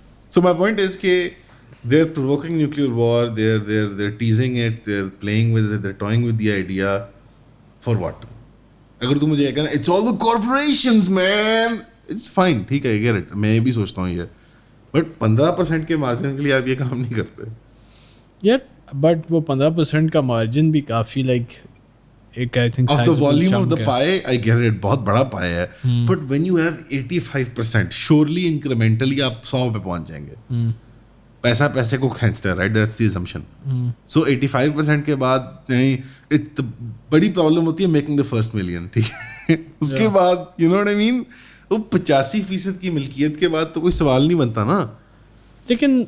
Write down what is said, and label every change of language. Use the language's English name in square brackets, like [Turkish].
[English] So my point is کہ they're provoking nuclear war, they're teasing it, they're playing with it, they're toying with the idea for what? [Urdu] اگر تو مجھے کہنا [English] it's all the corporations man, it's fine, [Urdu] ٹھیک ہے, [English] I get it, [Urdu] میں بھی سوچتا ہوں یہ, بٹ 15% کے مارجن کے لیے آپ یہ کام نہیں کرتے یار. بٹ وہ 15% کا مارجن بھی کافی لائک ایک [English] I think of the volume of the pie, I get it, [Urdu] بہت بڑا پائے ہے, [English] but when you have 85%, surely incrementally [Urdu] آپ 100 پہ پہنچ جائیں گے. پیسہ پیسے کو کھینچتا ہے, [English] Right, that's the assumption. [Urdu] So 85% کے بعد بڑی پرابلم ہوتی ہے [English] making the first million, [Urdu] ٹھیک ہے, اس کے بعد [English] you know what I mean, [Urdu] وہ 85% کی ملکیت کے بعد تو کوئی سوال نہیں بنتا نا. لیکن